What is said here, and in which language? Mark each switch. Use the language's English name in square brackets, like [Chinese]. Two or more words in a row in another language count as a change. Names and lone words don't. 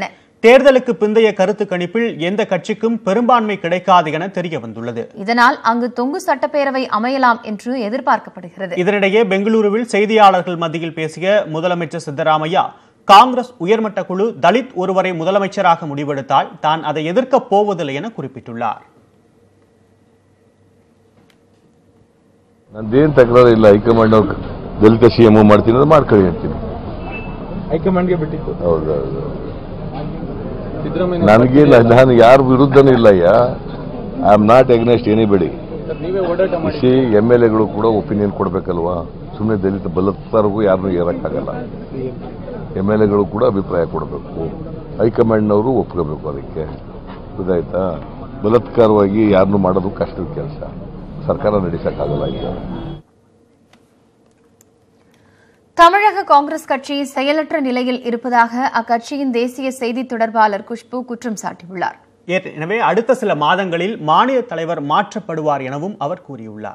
[Tamil] தேர்தலுக்கு பிந்தைய கருத்து கணிப்பில் எந்த கட்சிக்கும் பெரும்பான்மை கிடைக்காது என தெரிய வந்துள்ளது. இதனால் அங்கு தொங்கு சட்டப்பேரவை அமையலாம் என்று எதிர்பார்க்கப்படுகிறது. இதனிடையே பெங்களூருவில் செய்தியாளர்கள் மத்தியில் பேசிய முதலமைச்சர் சித்தராமையா, காங்கிரஸ் உயர்மட்ட குழு தலித் ஒருவரை முதலமைச்சராக முடிவெடுத்தால் தான் அதை எதிர்க்கப் போவதில்லை என குறிப்பிட்டுள்ளார். [Kannada] ನಂದೇನು ತಕರಾರು ಇಲ್ಲ. ಹೈಕಮಾಂಡ್ ಅವ್ರು ದಲಿತ ಸಿಎಂ ಮಾಡ್ತೀನಿ ಅಂದ್ರೆ ಮಾಡ್ಕೊಳ್ಳಿ ಅಂತೀನಿ. ಹೈಕಮಾಂಡ್ಗೆ ಬಿಟ್ಟಿತ್ತು. ಹೌದೌದು. ನನಗಿಲ್ಲ, ನಾನು ಯಾರ ವಿರುದ್ಧನೂ ಇಲ್ಲ. [English] I am not against anybody. [Kannada] MLAಗಳು ಕೂಡ ಒಪಿನಿಯನ್ ಕೊಡ್ಬೇಕಲ್ವಾ? ಸುಮ್ಮನೆ ದಲಿತ ಬಲತ್ತರಿಗೂ ಯಾರನ್ನೂ ಏರಕ್ಕಾಗಲ್ಲ. MLAಗಳು ಕೂಡ ಅಭಿಪ್ರಾಯ ಕೊಡಬೇಕು, ಹೈಕಮಾಂಡ್ನವರು ಒಪ್ಕೋಬೇಕು. ಅದಕ್ಕೆ ಗೊತ್ತಾಯ್ತಾ? ಬಲತ್ಕಾರವಾಗಿ ಯಾರನ್ನೂ ಮಾಡೋದು ಕಷ್ಟದ ಕೆಲಸ, ಸರ್ಕಾರ ನಡೆಸಕ್ಕಾಗಲ್ಲ. [Tamil] தமிழக காங்கிரஸ் கட்சி செயலற்ற நிலையில் இருப்பதாக அக்கட்சியின் தேசிய செய்தி தொடர்பாளர் குஷ்பு குற்றம் சாட்டியுள்ளார். எனவே அடுத்த சில மாதங்களில் மாநில தலைவர் மாற்றப்படுவார் எனவும் அவர் கூறியுள்ளார்.